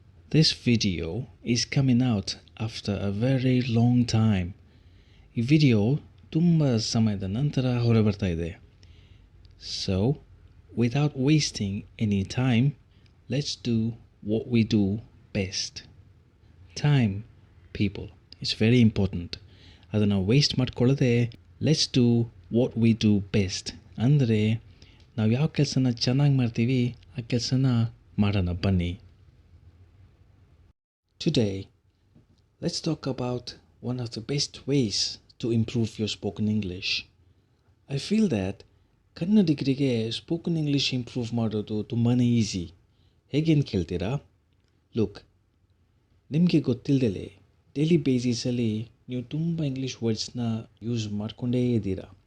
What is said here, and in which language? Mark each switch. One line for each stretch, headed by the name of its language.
English: This video is coming out after a very long time.
Kannada: ಈ video ತುಂಬ ಸಮಯದ ನಂತರ ಹೊರಬರ್ತಾ ಇದೆ.
English: So, without wasting any time, let's do what we do best. Time, people, is very important.
Kannada: ಅದನ್ನು waste ಮಾಡ್ಕೊಳ್ಳದೆ
English: Let's do what we do best.
Kannada: ಅಂದರೆ ನಾವು ಯಾವ ಕೆಲಸನ ಚೆನ್ನಾಗಿ ಮಾಡ್ತೀವಿ ಆ ಕೆಲಸನ ಮಾಡೋಣ ಬನ್ನಿ.
English: Today, let's talk about one of the best ways to improve your spoken English. I feel that
Kannada: ಕನ್ನಡಿಗರಿಗೆ ಸ್ಪೋಕನ್ ಇಂಗ್ಲೀಷ್ ಇಂಪ್ರೂವ್ ಮಾಡೋದು ತುಂಬಾ ಈಸಿ. ಹೇಗೆ ಅಂತ ಕೇಳ್ತೀರಾ? ಲುಕ್, ನಿಮಗೆ ಗೊತ್ತಿಲ್ಲದೆ ಡೈಲಿ ಬೇಸಿಸಲ್ಲಿ ನೀವು ತುಂಬ ಇಂಗ್ಲೀಷ್ ವರ್ಡ್ಸ್ನ ಯೂಸ್ ಮಾಡಿಕೊಂಡೇ ಇದ್ದೀರಾ.